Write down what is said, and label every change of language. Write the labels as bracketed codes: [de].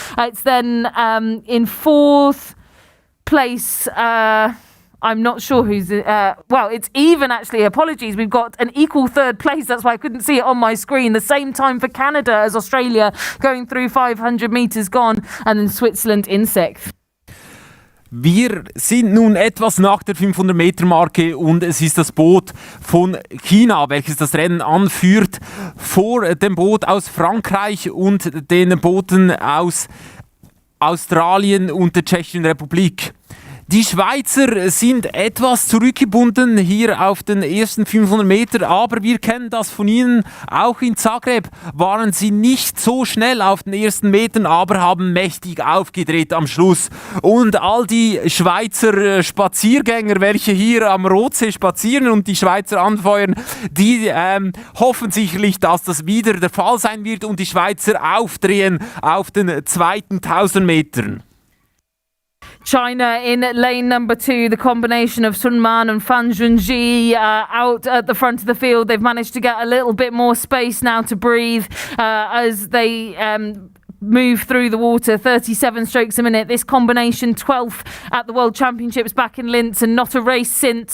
[en] It's then in 4th place, I'm not sure who's... well, it's even, actually. Apologies. We've got an equal 3rd place. That's why I couldn't see it on my screen. The same time for Canada as Australia, going through 500 metres gone. And then Switzerland in 6th. [de] Wir sind nun etwas nach der 500-Meter-Marke und es ist das Boot von China, welches das Rennen anführt, vor dem Boot aus Frankreich und den Booten aus Australien und der Tschechischen Republik. Die Schweizer sind etwas zurückgebunden hier auf den ersten 500 Meter, aber wir kennen das von ihnen. Auch in Zagreb waren sie nicht so schnell auf den ersten Metern, aber haben mächtig aufgedreht am Schluss. Und all die Schweizer Spaziergänger, welche hier am Rotsee spazieren und die Schweizer anfeuern, die hoffen sicherlich, dass das wieder der Fall sein wird und die Schweizer aufdrehen auf den zweiten 1000 Metern. [en] China in lane number 2, the combination of Sun Man and Fan Junji out at the front of the field. They've managed to get a little bit more space now to breathe as they move through the water. 37 strokes a minute. This combination 12th at the World Championships back in Linz and not a race since.